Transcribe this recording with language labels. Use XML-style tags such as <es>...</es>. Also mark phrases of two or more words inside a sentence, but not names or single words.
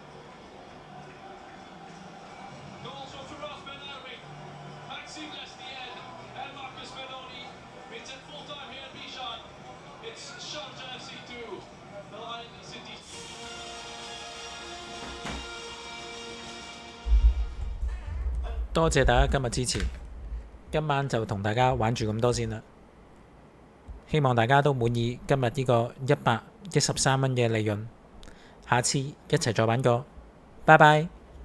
<en>Goals from Firas Ben Arbi, Maxime Lestienne and Marcus Meloni. It's at full time here in Bishan. It's Sharjah FC 2, the Lion City.</en> <yue>多謝大家今日支持，今晚就同大家玩住咁多先啦。希望大家都滿意今日呢個113蚊嘅利潤，下次一齊再玩過，拜拜。</yue>